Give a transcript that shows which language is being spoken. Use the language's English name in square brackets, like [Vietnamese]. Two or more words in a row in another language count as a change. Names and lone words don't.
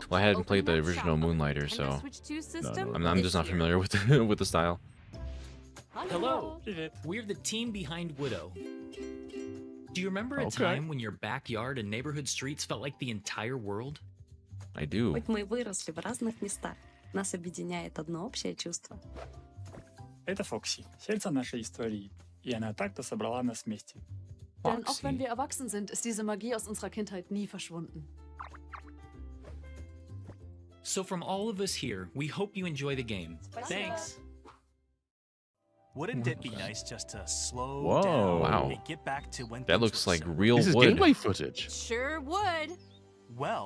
[English] Well, I hadn't Open played the up shop original on the Moonlighter, Nintendo so Switch 2 system no. I'm this just not year. familiar with the, with the style. Hello, we're the team behind Woodo. Do you remember a Okay. time when your backyard and neighborhood streets felt like the entire world? I do. [Russian] Хоть мы и выросли в разных местах, нас объединяет одно общее чувство. Это Фокси, сердце нашей истории, и она так-то собрала нас вместе. [German] Denn auch wenn wir erwachsen sind, ist diese Magie aus unserer Kindheit nie verschwunden. [English] So from all of us here, we hope you enjoy the game. Thanks. Wouldn't it be nice just to slow Whoa. down Wow. and get back to when That things looks were like simple? real This is wood. gameplay footage. Sure would. Well,